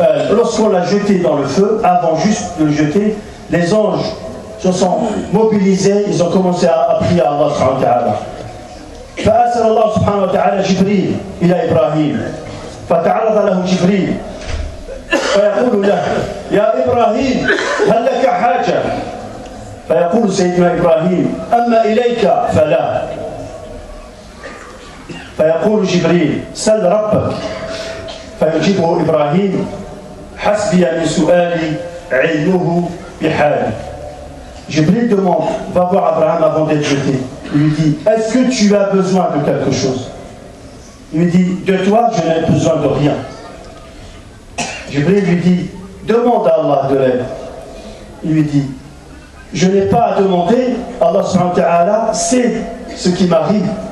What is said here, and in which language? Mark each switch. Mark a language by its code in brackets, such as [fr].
[fr] Lorsqu'on l'a jeté dans le feu, avant juste de le jeter, les anges se sont mobilisés, ils ont commencé à prier à Allah subhanahu wa ta'ala. [ar] فأرسل الله سبحانه وتعالى جبريل إلى إبراهيم فتعرض له جبريل فيقول له: يا إبراهيم هل لك حاجة؟ فيقول سيدنا إبراهيم: أما إليك فلا. فيقول جبريل: سل ربك. فيجيبه إبراهيم: حسبي من سؤالي علمه بحالي. [fr] Jibril demande, va voir Abraham avant d'être jeté. Il lui dit: est-ce que tu as besoin de quelque chose? Il lui dit: de toi, je n'ai besoin de rien. Jibril lui dit: demande à Allah de l'aide. Il lui dit: je n'ai pas à demander, Allah subhanahu wa ta'ala sait ce qui m'arrive.